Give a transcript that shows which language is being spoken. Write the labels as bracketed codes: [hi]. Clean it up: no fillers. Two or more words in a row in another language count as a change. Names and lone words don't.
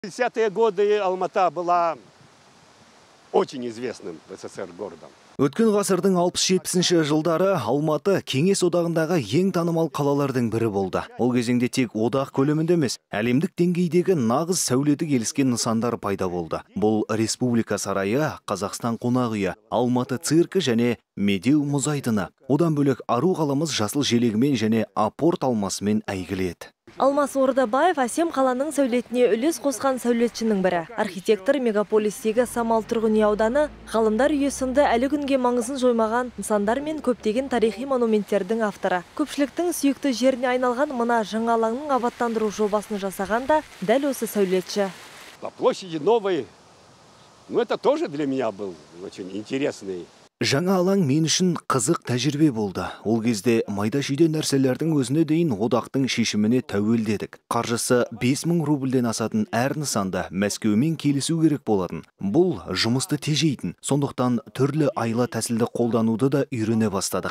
[ru] В 50-е годы Алмата была очень известным в СССР городом. [kk] Өткен ғасырдың 60-70 жылдары Алматы Кеңес одағындағы ең танымал қалалардың бірі болды. Ол кезеңде тек одақ көлемінде емес, әлемдік деңгейдегі нағыз сәулеті келіскен нысандар пайда болды. Бұл Республика сарайы, Қазақстан қонақ үйі, Алматы циркі және Медеу мұз айдыны. Одан бөлек Ару қаламыз жасыл желегімен және апорт алмасымен әйгілі еді. Алмас Ордабаев әсем қаланың сәулетіне үлес қосқан сәулетшінің бірі. Архитектор мегаполистегі Самал тұрғын үй ауданы ғалымдар үйі сынды әлі күнге маңызын жоймаған нысандар мен көптеген тарихи монументтердің авторы. Көпшіліктің сүйікті жеріне айналған мына жаңа алаңның абаттандыру жобасын жасаған да дәл осы сәулетші. [ru] По площади Новой, это тоже для меня был очень интересный. [kk] Жаңа алаң мен үшін қызық тәжірибе болды. Ол кезде майда-шүйде нәрселердің өзіне дейін одақтың шешіміне тәуелдедік. Қаржысы 5000 рубльден асатын әр нысанда Мәскеумен келісу керек болатын. Бұл жұмысты тежейтін. Сондықтан түрлі айла тәсілді қолдануды да үйрене бастадық.